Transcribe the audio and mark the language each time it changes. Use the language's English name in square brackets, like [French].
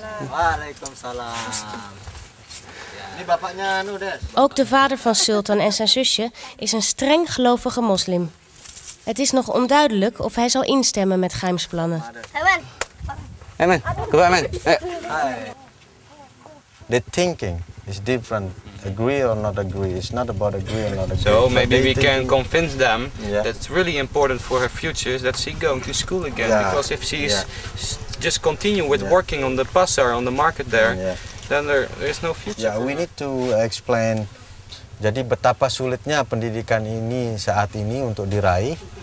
[Indonesian] Waalaikumsalam. Ini bapaknya Nudes. [Dutch] Ook de vader van Sultan en zijn zusje is een streng gelovige moslim. Het is nog onduidelijk of hij zal instemmen met Chaims plannen. Hey man, kom maar man. [English] The thinking is different. Agree or not agree. It's not about agree or not agree. So maybe we can convince them that it's really important for her future that she going to school again. Yeah. Because if she is just continue with working on the pasar, on the market there, then there is no future. Yeah, we need to explain. [Indonesian] Jadi betapa sulitnya pendidikan ini saat ini untuk diraih.